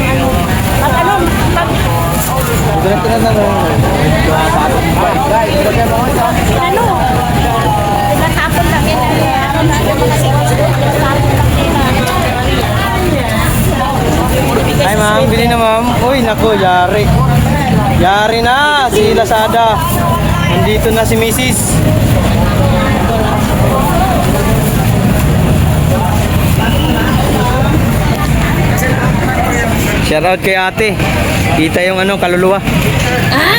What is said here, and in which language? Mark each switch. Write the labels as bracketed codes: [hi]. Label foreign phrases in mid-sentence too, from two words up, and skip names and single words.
[tl] Pag ano, pag Ganito na lang. ano, natapon lang yan. Yung mga singles ko, natapon lang yan. Ay, ma'am. Bili na, ma'am. Uy, nako. Yari. Yari na. Si Lazada. Nandito na si Mrs. Shout out kay ate. Kita yung ano, kaluluwa. Ha?